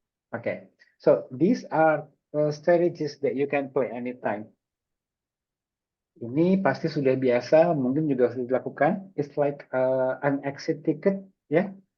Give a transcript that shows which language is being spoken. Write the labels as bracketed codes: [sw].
[en] Okay, so these are strategies that you can play anytime. [id] Ini pasti sudah biasa, mungkin juga sudah dilakukan. [en] It's like an exit ticket, ya.